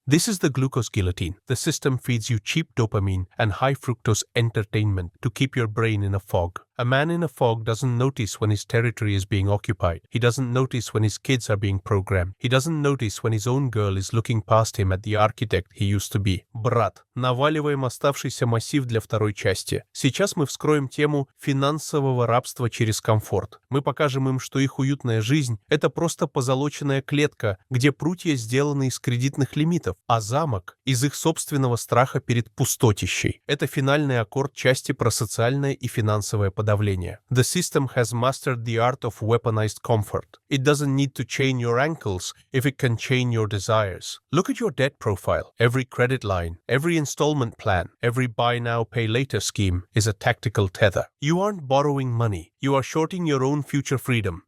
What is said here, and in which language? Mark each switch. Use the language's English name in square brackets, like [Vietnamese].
[English] This is the glucose guillotine. The system feeds you cheap dopamine and high fructose entertainment to keep your brain in a fog. A man in a fog doesn't notice when his territory is being occupied. He doesn't notice when his kids are being programmed. He doesn't notice when his own girl is looking past him at the architect he used to be. [Russian] Брат, наваливаем оставшийся массив для второй части. Сейчас мы вскроем тему финансового рабства через комфорт. Мы покажем им, что их уютная жизнь – это просто позолоченная клетка, где прутья сделаны из кредитных лимитов, а замок – из их собственного страха перед пустотищей. Это финальный аккорд части про социальное и финансовое подавление. [English] The system has mastered the art of weaponized comfort. It doesn't need to chain your ankles if it can chain your desires. Look at your debt profile. Every credit line, every installment plan, every buy now, pay later scheme is a tactical tether. You aren't borrowing money. You are shorting your own future freedom.